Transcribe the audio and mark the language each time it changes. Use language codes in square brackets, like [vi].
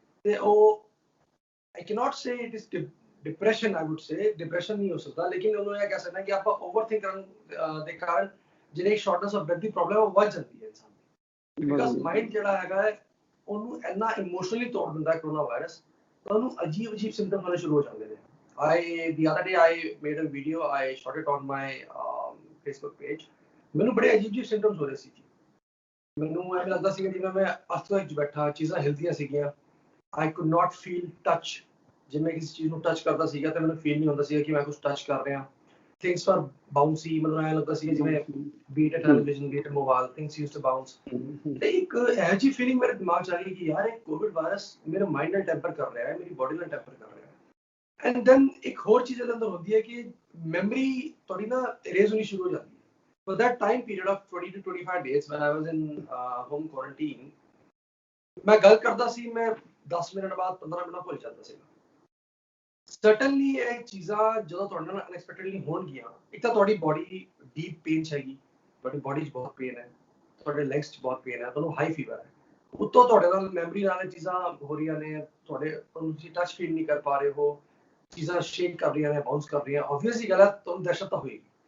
[pa] ਤੇ ਉਹ [en] I cannot say it is depression, I would say depression [pa] ਨਹੀਂ ਹੋ ਸਕਦਾ, ਲੇਕਿਨ ਉਹਨੂੰ ਇਹ ਕਹਿ ਸਕਦਾ ਕਿ ਆਪਾਂ ਓਵਰਥਿੰਕ ਕਰਨ ਦੇ ਕਾਰਨ ਜਿਹੜੀ ਸ਼ਾਰਟਨੈਸ ਆਫ ਬ੍ਰੈਥ ਦੀ ਪ੍ਰੋਬਲਮ ਉਹ ਵੱਧ ਜਾਂਦੀ ਹੈ ਇਨਸਾਨ ਦੀ। ਬਿਕਾਜ਼ ਮਾਈਂਡ ਜਿਹੜਾ ਹੈਗਾ ਹੈ ਉਹਨੂੰ ਇੰਨਾ ਇਮੋਸ਼ਨਲੀ ਤੋੜ ਦਿੰਦਾ ਹੈ ਕੋਰੋਨਾ ਵਾਇਰਸ, ਤਾਂ ਉਹਨੂੰ ਅਜੀਬ ਸਿੰਪਟਮ ਆਉਣੇ ਸ਼ੁਰੂ ਹੋ ਜਾਂਦੇ ਨੇ। [en] the other day I made a video, I shot it on my Facebook page। [pa] ਮੈਨੂੰ ਬੜੇ ਅਜੀਬ ਜਿਹੇ ਸਿੰਪਟਮਸ ਹੋ ਰਹੇ ਸੀ ਜੀ। ਮੈਨੂੰ ਐਵੇਂ ਲੱਗਦਾ ਸੀ ਜਿਵੇਂ ਮੈਂ ਅਰਥਕੁਏਕ 'ਚ ਬੈਠਾ, ਚੀਜ਼ਾਂ ਹਿਲਦੀਆਂ ਸੀਗੀਆਂ। [en] I could not feel touch। [pa] ਜੇ ਮੈਂ ਕਿਸੇ ਚੀਜ਼ ਨੂੰ ਟੱਚ ਕਰਦਾ ਸੀਗਾ ਤਾਂ ਮੈਨੂੰ ਫੀਲ ਨਹੀਂ ਹੁੰਦਾ ਸੀਗਾ ਕਿ ਮੈਂ ਕੁਝ ਟੱਚ ਕਰ ਰਿਹਾ। [en] things were bouncy, [pa] ਮੈਨੂੰ ਐਂ ਲੱਗਦਾ ਸੀ ਜਿਵੇਂ [en] Be it television, be it mobile, things used to bounce. [pa] ਤੇ ਇੱਕ ਇਹੋ ਜਿਹੀ ਫੀਲਿੰਗ ਮੇਰੇ ਦਿਮਾਗ 'ਚ ਆ ਗਈ ਕਿ ਯਾਰ ਇਹ ਕੋਵਿਡ ਵਾਇਰਸ ਮੇਰੇ ਮਾਈਂਡ ਨਾਲ ਟੈਂਪਰ ਕਰ ਰਿਹਾ ਹੈ, ਮੇਰੀ ਬੋਡੀ ਨਾਲ ਟੈਂਪਰ ਕਰ ਰਿਹਾ ਹੈ। ਐਂਡ ਦੈਨ ਇੱਕ ਹੋਰ ਚੀਜ਼ ਇਹਦੇ ਅੰਦਰ ਹੁੰਦੀ ਹੈ ਕਿ ਮੈਮਰੀ ਤੁਹਾਡੀ ਨਾ ਇਰੇਜ਼ ਹੋਣੀ ਸ਼ੁਰੂ ਹੋ ਜਾਂਦੀ ਹੈ। [en] For that time period of 20 to 25 days when I was in home quarantine, [pa] ਮੈਂ ਗੱਲ ਕਰਦਾ ਸੀ, ਮੈਂ 10 ਮਿੰਟ ਬਾਅਦ 15 ਮਿੰਟ ਭੁੱਲ ਜਾਂਦਾ ਸੀਗਾ। ਸਰਟਨਲੀ ਇਹ ਚੀਜ਼ਾਂ ਜਦੋਂ ਤੁਹਾਡੇ ਨਾਲ ਅਨਐਕਸਪੈਕਟਡਲੀ ਹੋਣਗੀਆਂ, ਇੱਕ ਤਾਂ ਤੁਹਾਡੀ ਬੋਡੀ ਡੀਪ ਪੇਨ 'ਚ ਹੈਗੀ, ਤੁਹਾਡੀ ਬੋਡੀ 'ਚ ਬਹੁਤ ਪੇਨ ਹੈ, ਤੁਹਾਡੇ ਲੈਗਸ 'ਚ ਬਹੁਤ ਪੇਨ ਹੈ, ਤੁਹਾਨੂੰ ਹਾਈ ਫੀਵਰ ਹੈ, ਉੱਤੋਂ ਤੁਹਾਡੇ ਨਾਲ ਮੈਮਰੀ ਨਾਲ ਚੀਜ਼ਾਂ ਹੋ ਰਹੀਆਂ ਨੇ, ਤੁਸੀਂ ਟੱਚ ਫੀਲ ਨਹੀਂ ਕਰ ਪਾ ਰਹੇ ਹੋ, ਚੀਜ਼ਾਂ ਸ਼ੇਕ ਕਰ ਰਹੀਆਂ ਨੇ, ਬਾਉਂਸ ਕਰ ਰਹੀਆਂ, ਆਬਵੀਅਸਲੀ ਗੱਲ ਹੈ ਤੁਹਾਨੂੰ ਦਹਿਸ਼ਤ ਤਾਂ ਹੋਏਗੀ।